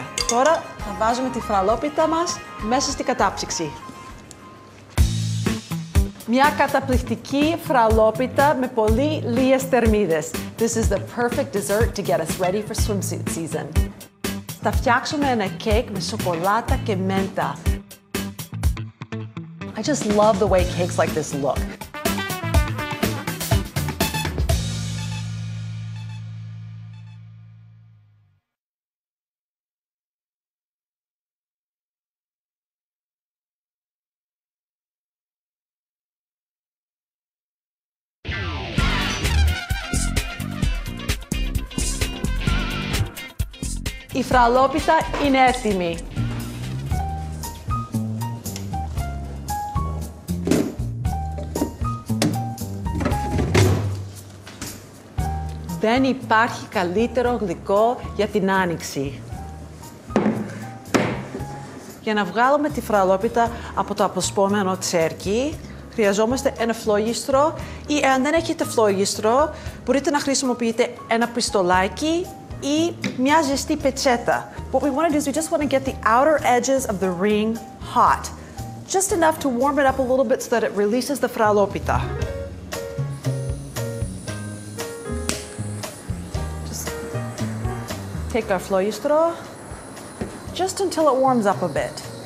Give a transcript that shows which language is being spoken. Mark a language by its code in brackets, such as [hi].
[el] τώρα θα βάζουμε τη φραλόπιτα μας μέσα στη κατάψυξη. Μια καταπληκτική φραλόπιτα με πολύ λίγες θερμίδες. [en] This is the perfect dessert to get us ready for swimsuit season. [el] Θα φτιάξουμε ένα κέικ με σοκολάτα και μέντα. [en] I just love the way cakes like this look. [el] Η φραλόπιτα είναι έτοιμη. Δεν υπάρχει καλύτερο γλυκό για την Άνοιξη. Για να βγάλουμε τη φραλόπιτα από το αποσπόμενο τσέρκι, χρειαζόμαστε ένα φλόγιστρο ή αν δεν έχετε φλόγιστρο, μπορείτε να χρησιμοποιείτε ένα πιστολάκι ή μια ζεστή πετσέτα. [en] What we want to do is we just want to get the outer edges of the ring hot. Just enough to warm it up a little bit so that it releases the fralopita. Just take our φλόγιστρο just until it warms up a bit.